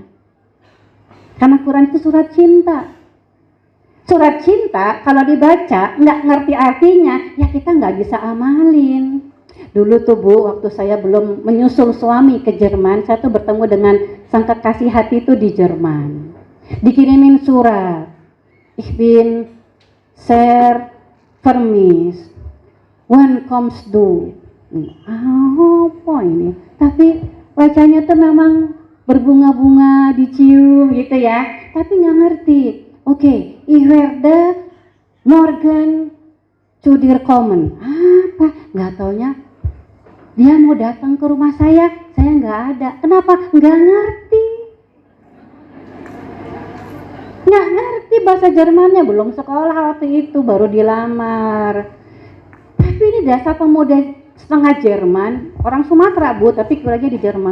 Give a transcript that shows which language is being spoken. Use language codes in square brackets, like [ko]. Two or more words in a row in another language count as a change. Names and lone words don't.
[id] Karena Quran itu surat cinta. Surat cinta kalau dibaca nggak ngerti artinya, ya kita nggak bisa amalin. Dulu tuh Bu, waktu saya belum menyusul suami ke Jerman, saya tuh bertemu dengan sang kekasih hati itu di Jerman. Dikirimin surat. [de] Ich bin sehr vermisst. [en] When comes du? [id] Apa ini? Tapi bacanya tuh memang berbunga-bunga, dicium gitu ya. Tapi nggak ngerti. Oke, [de] ich werde morgen zu dir kommen. [id] Apa? Nggak taunya dia mau datang ke rumah saya nggak ada. Kenapa? Nggak ngerti. Nggak ngerti bahasa Jermannya, belum sekolah waktu itu, baru dilamar. Tapi ini dasar pemuda setengah Jerman, orang Sumatera Bu, tapi kuliahnya di Jerman.